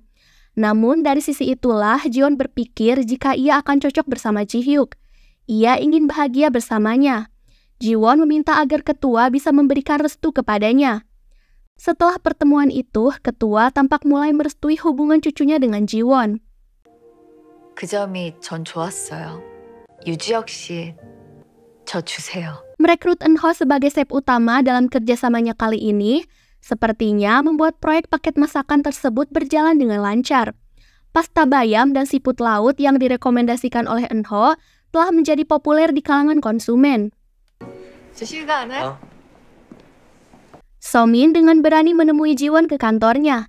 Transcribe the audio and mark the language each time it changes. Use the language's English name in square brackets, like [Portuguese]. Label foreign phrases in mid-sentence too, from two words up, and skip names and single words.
[Indonesian] Namun dari sisi itulah Ji-won berpikir jika ia akan cocok bersama Ji-hyuk. Ia ingin bahagia bersamanya. Ji-won meminta agar ketua bisa memberikan restu kepadanya. Setelah pertemuan itu, ketua tampak mulai merestui hubungan cucunya dengan Ji-won. [Korean] 그 점이 전 좋았어요. 유지혁 씨, 저 주세요. [Indonesian] Merekrut Eun-ho sebagai chef utama dalam kerjasamanya kali ini, sepertinya membuat proyek paket masakan tersebut berjalan dengan lancar. Pasta bayam dan siput laut yang direkomendasikan oleh Eun-ho telah menjadi populer di kalangan konsumen. Somin dengan berani menemui Ji-won ke kantornya.